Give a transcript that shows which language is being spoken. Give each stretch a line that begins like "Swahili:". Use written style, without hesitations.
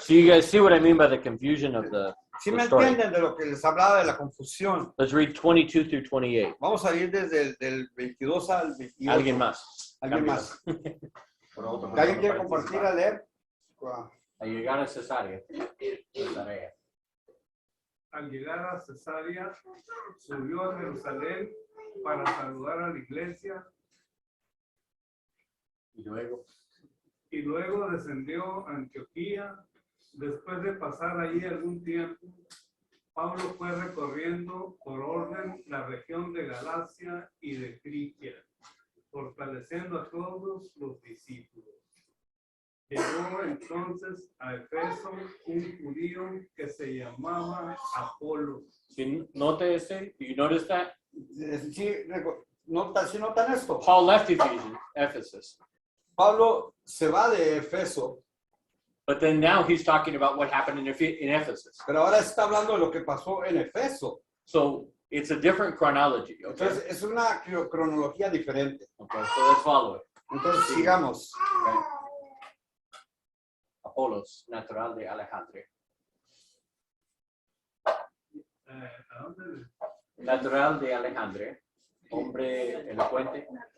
English: So you guys see what I mean by the confusion of the
Spanish: Si me
English: story.
Spanish: entienden de lo que les hablaba de la confusión,
English: Let's read 22 through 28.
Spanish: vamos a ir desde el del 22 al 28. Alguien más. ¿Alguien más? ¿Alguien quiere compartir a leer? A llegar a Cesarea. Al llegar a Cesarea, subió a Jerusalén para saludar a la iglesia Y luego. y luego descendió a Antioquía. Después de pasar allí algún tiempo, Pablo fue recorriendo por orden la región de Galacia y de Frigia, fortaleciendo a todos los discípulos. Llegó entonces a Efeso un judío que se llamaba Apolo.
English: Note ese? Do you notice that?
Spanish: Sí, notan esto.
English: Paul left Ephesus.
Spanish: Pablo se va de Efeso,
English: But then now he's talking about what happened in Ephesus.
Spanish: pero ahora está hablando de lo que pasó en Efeso.
English: So it's a different chronology. Okay,
Spanish: Entonces, es una cronología diferente.
English: okay, so let's follow it.
Spanish: Entonces, sigamos.
English: Okay.
Spanish: Apolos, natural de Alejandría. ¿A dónde? Natural de Alejandría. Hombre elocuente.